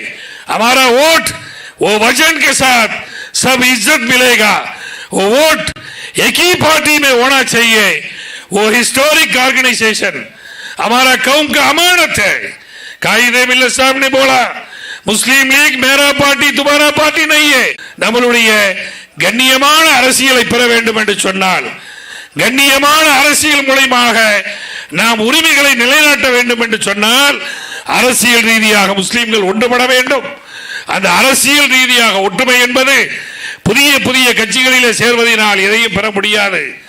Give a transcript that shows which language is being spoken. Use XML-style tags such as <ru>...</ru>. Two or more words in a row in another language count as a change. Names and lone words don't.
<hi>हमारा वोट वो वजन के साथ सब इज्जत मिलेगा. वो वोट एक ही पार्टी में होना चाहिए. वो</hi> <en>historic organization</en> <hi>हमारा कौम का अमानत है. कायदे मिल्लत साहब ने बोला, मुस्लिम लीग मेरा पार्टी तुम्हारा पार्टी नहीं है.</hi> <ta>நம்மளுடைய கண்ணியமான அரசியலை பெற வேண்டும் என்று சொன்னால், கண்ணியமான அரசியல் மூலமாக நாம் உரிமைகளை நிலைநாட்ட வேண்டும் என்று சொன்னால் அரசியல் ரீதியாக முஸ்லிம்கள் ஒன்றுபட வேண்டும். அந்த அரசியல் ரீதியாக ஒற்றுமை என்பது புதிய புதிய கட்சிகளிலே சேர்வதனால் எதையும் பெற முடியாது.</ta>